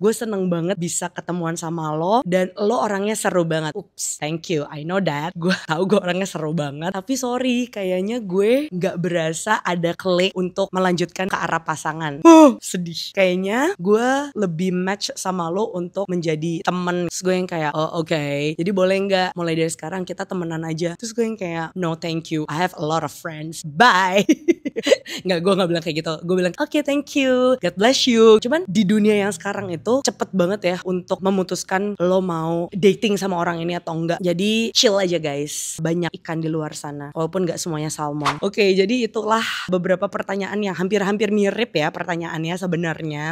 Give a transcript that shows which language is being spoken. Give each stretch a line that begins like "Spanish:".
Indonesian: Gue seneng banget bisa ketemuan sama lo dan lo orangnya seru banget.
English: Oops, thank you. I know that.
Indonesian: Gue tahu gue orangnya seru banget. Tapi sorry, kayaknya gue nggak berasa ada klik untuk melanjutkan ke arah pasangan. Sedih. Kayaknya gue lebih match sama lo untuk menjadi temen. Terus gue yang kayak, oh oke. Jadi boleh nggak mulai dari sekarang kita temenan aja. Terus gue yang kayak,
English: no thank you. I have a lot of friends. Bye.
Indonesian: Nggak, gue nggak bilang kayak gitu. Gue bilang, oke,
English: thank you. God bless you.
Indonesian: Cuman di dunia yang sekarang itu cepet banget ya untuk memutuskan lo mau dating sama orang ini atau enggak. Jadi chill aja guys. Banyak ikan di luar sana. Walaupun nggak semuanya salmon. Oke, jadi itulah beberapa pertanyaan yang hampir-hampir mirip ya pertanyaannya sebenarnya.